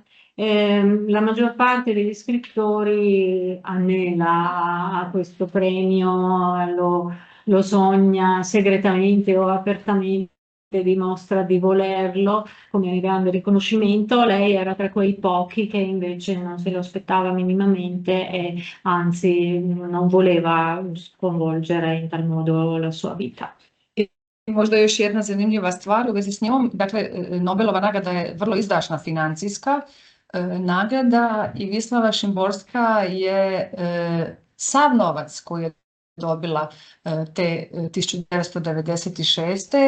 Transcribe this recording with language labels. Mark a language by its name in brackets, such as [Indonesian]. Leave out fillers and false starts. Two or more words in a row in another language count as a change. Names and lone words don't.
[Italian] La maggior parte degli scrittori anela a questo premio, lo sogna segretamente o apertamente, dimostra di volerlo come un grande riconoscimento. Lei era tra quei pochi che invece non se lo aspettava minimamente e anzi non voleva sconvolgere in tal modo la sua vita. [Croatian] Možda još jedna zanimljiva stvar u vezi s njom, dakle Nobelova nagrada je vrlo izdašna financijska nagrada i Vislava Šimborska je sav novac koji je dobila te 1996.